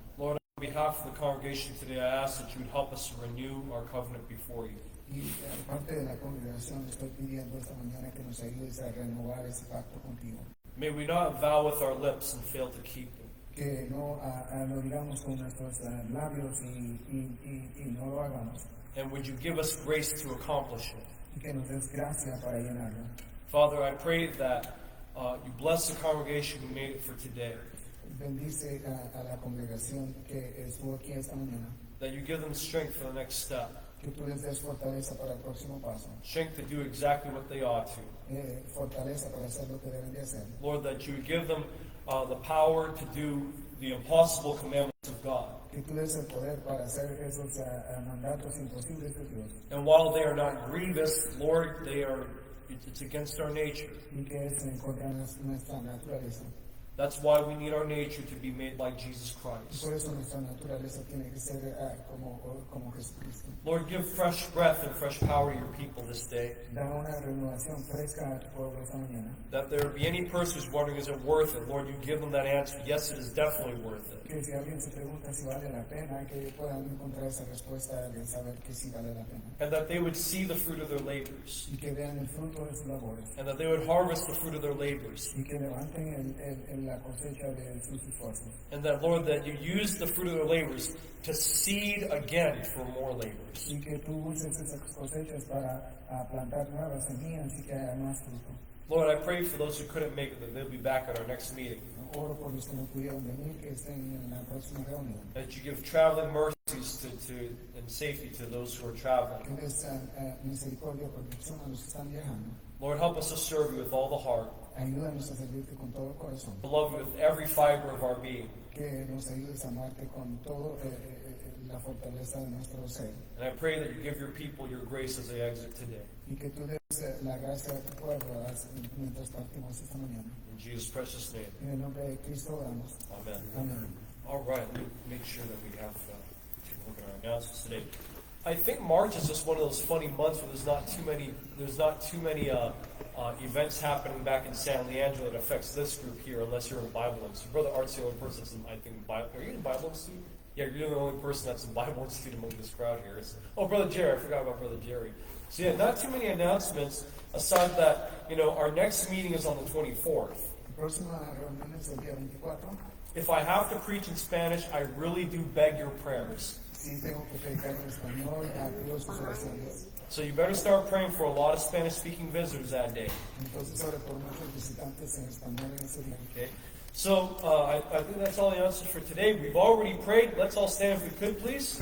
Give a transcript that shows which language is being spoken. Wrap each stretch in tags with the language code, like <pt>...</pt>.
<en>Lord, on behalf of the congregation today, I ask that you would help us to renew our covenant before you.</en> <es>Y parte de la congregación estoy pidiendo esta mañana que nos ayudes a renovar ese pacto contigo.</es> <en>May we not vow with our lips and fail to keep them.</en> <es>Que no lo digamos con nuestros labios y no lo hagamos.</es> <en>And would you give us grace to accomplish it?</en> <es>Y que nos des gracia para llenarlo.</es> <en>Father, I pray that you bless the congregation who made it for today.</en> <es>Bendice a la congregación que estuvo aquí esta mañana.</es> <en>That you give them strength for the next step.</en> <es>Que tú les des fortaleza para el próximo paso.</es> <en>Strength to do exactly what they ought to.</en> <es>Fortaleza para hacer lo que deben de hacer.</es> <en>Lord, that you would give them the power to do the impossible commandments of God.</en> <es>Que tú des el poder para hacer esos mandatos imposibles de Dios.</es> <en>And while they are not grievous, Lord, it's against our nature.</en> <es>Y que es en contra de nuestra naturaleza.</es> <en>That's why we need our nature to be made like Jesus Christ.</en> <es>Por eso nuestra naturaleza tiene que ser como Jesucristo.</es> <en>Lord, give fresh breath and fresh power to your people this day.</en> <es>Da una renovación fresca a tu pueblo esta mañana.</es> <en>That there be any person who's wondering, is it worth it? Lord, you give them that answer. Yes, it is definitely worth it.</en> <es>Que si alguien se pregunta si vale la pena, que puedan encontrar esa respuesta de saber que sí vale la pena.</es> <en>And that they would see the fruit of their labors.</en> <es>Y que vean el fruto de sus labores.</es> <en>And that they would harvest the fruit of their labors.</en> <es>Y que levanten la cosecha de sus esfuerzos.</es> <en>And that, Lord, that you use the fruit of their labors to seed again for more labors.</en> <es>Y que tú uses esas cosechas para plantar nuevas semillas y que haya más fruto.</es> <en>Lord, I pray for those who couldn't make it, that they'll be back at our next meeting.</en> <es>Oro por los que no pudieron venir, que estén en la próxima reunión.</es> <en>That you give traveling mercies and safety to those who are traveling.</en> <es>Que des misericordia y protección a los que están viajando.</es> <en>Lord, help us to serve you with all the heart.</en> <es>Ayúdanos a servirte con todo el corazón.</es> <en>To love you with every fiber of our being.</en> <es>Que nos ayudes a amarte con todo la fortaleza de nuestro ser.</es> <en>And I pray that you give your people your grace as they exit today.</en> <es>Y que tú des la gracia a tu pueblo mientras partimos esta mañana.</es> <en>In Jesus' precious name.</en> <es>En el nombre de Cristo oramos.</es> <en>Amen.</en> <es>Amén.</es> <en>All right, let me make sure that we have take a look at our announcements today. I think March is just one of those funny months where there's not too many events happening back in San Leandro that affects this group here, unless you're in Bible Institute. Brother Art's the only person that's in, I think, Bible. Are you in Bible Institute? Yeah, you're the only person that's in Bible Institute among this crowd here. Brother Jerry, I forgot about Brother Jerry. So yeah, not too many announcements aside that, our next meeting is on the 24th.</en> <es>Próxima reunión es el día 24.</es> <en>If I have to preach in Spanish, I really do beg your prayers.</en> <es>Sí, tengo que predicar en español, pido sus oraciones.</es> <en>So you better start praying for a lot of Spanish-speaking visitors that day.</en> <es>Entonces, ahora por muchos visitantes en español en ese día.</es> <en>Okay. So I think that's all the answers for today. We've already prayed. Let's all stand if we could, please.</en>